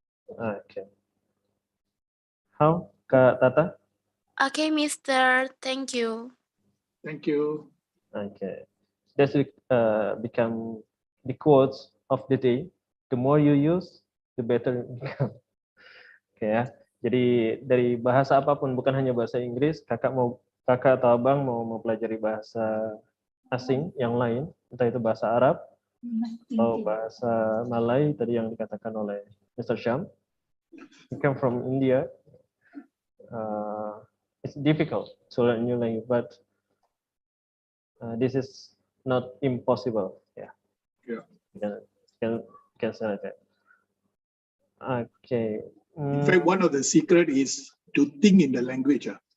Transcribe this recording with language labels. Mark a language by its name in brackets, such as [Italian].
[English] Okay. How, Kak Tata? Okay, Mister. Thank you. Thank you. Okay. That's become the quotes of the day. The more you use, the better it become. [Indonesian] Oke ya. Jadi dari bahasa apapun, bukan hanya bahasa Inggris, kakak atau abang mau mempelajari bahasa asing yang lain, entah itu bahasa Arab atau bahasa Malay tadi yang dikatakan oleh Mr. [English] Sham. You come from India. It's difficult to learn new language, but this is not impossible. Yeah. Yeah. Can say like that. Okay. In fact, one of the secret is to think in the language.